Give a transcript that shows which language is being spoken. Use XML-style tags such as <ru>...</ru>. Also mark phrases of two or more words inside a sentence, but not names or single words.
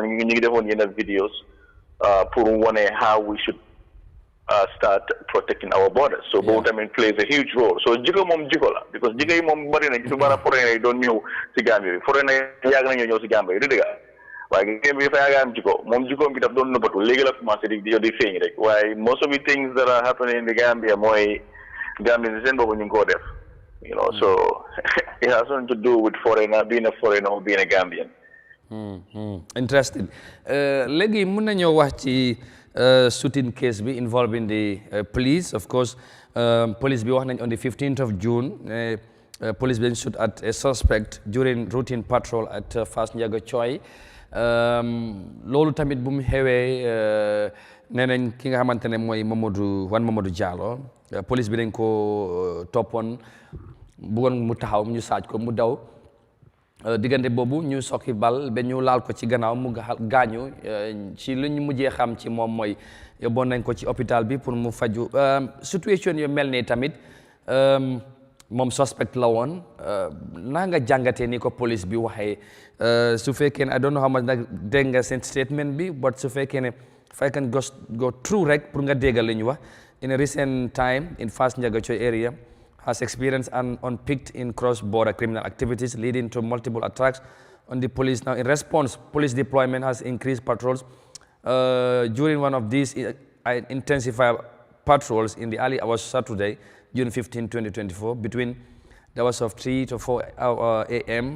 <wo>ñu ngi defoon yenn videos pour wane</wo> <en>how we should start protecting our borders</en> <wo>so boobu tamit</wo> <en>plays a huge role</en> <wo>so jikko moom jikko la because jikko yi moom bëri na ci bara foreigner yi doon ñëw si Gambie bi foreigner yi yàgg nañoo ñëw si Gambie bi du dëgg waaye Gambie bi dafa yàgg am jikko moom jikkoom bi daf doon nëbbatu léegi la commencé di feeñ rek waaye</wo> <en>most of the things that are happening in the Gambia</en> <wo>mooy Gambie si seen boobu ñu ngi koo def</wo> <en>so it has nothing to do with being a foreigner or being a Gambian.</en> <wo>Interesting. Léegi mën nañoo wax ci</wo> <en>shooting case bi involving the police of course police</en> <wo>bi wax nañ</wo> <en>on the 15th of June police bi shoot at a suspect during routine patrol at Fass Ndiaga Choy</en> <wo>loolu tamit bu mu xewee nee nañ ki nga xamante ne mooy Mamadou Diallo police bi dañ ko toppoon bëggoon mu taxaw ñu saaj ko mu daw diggante boobu ñu sokki bal ba ñu laal ko ci gannaaw mu gaañu ci lu ñu mujjee xam ci moom mooy yóbboon nañ ko ci hôpital bi pour mu faju situation yu mel nii tamit moom suspect la woon naa nga jàngatee ni ko police bi waxee su fekkee ne</wo> <en>I don't know how much</en> <wo>nag dégg nga seen statement bi but su fekkee ne</wo> <en>if I can go through</en> <wo>rek pour nga déggal li ñu wax</wo> <en>in a recent time in Fass Ndiaga Choy area has experienced an unpicked in cross-border criminal activities leading to multiple attacks on the police. Now, in response, police deployment has increased patrols. During one of these intensified patrols in the early hours Saturday, June 15, 2024, between That was of 3 to 4 a.m.</en>